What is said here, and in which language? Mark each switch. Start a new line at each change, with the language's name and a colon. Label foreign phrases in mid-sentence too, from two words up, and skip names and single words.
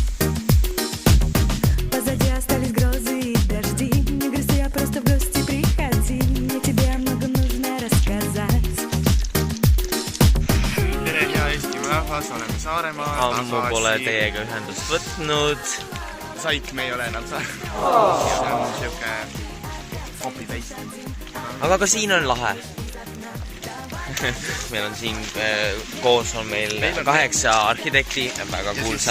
Russian: Позади остались грозы и дожди. Не грусти, а просто в гости приходи. Мне тебе много нужно рассказать.
Estonian: Tere, hea Eestimaa rahvas, oleme Saaremaal. Ammu pole teiega ühendust võtnud. Saik me ei ole enam Saaremaal. See on siuke kopi täis. Aga ka siin on lahe. Meil on siin koos on meil 8 arhitekti, väga kuulsad.